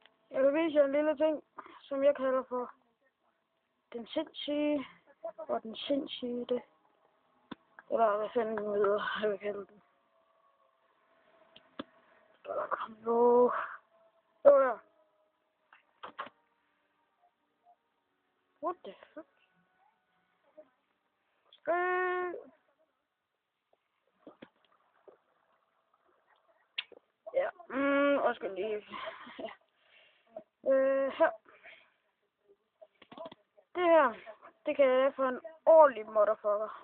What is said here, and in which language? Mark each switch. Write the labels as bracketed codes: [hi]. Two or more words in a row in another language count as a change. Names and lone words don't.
[da] Jeg vil vise jer en lille ting, som jeg kalder for den sindssyge og den sindssyge det. Eller hvad fanden nu hedder, jeg vil kalde den. Kom nu. Jo ja. [en] What the fuck? [da] Ja, og skal lige... her. Det her, det kan jeg få en ordentlig motherfucker.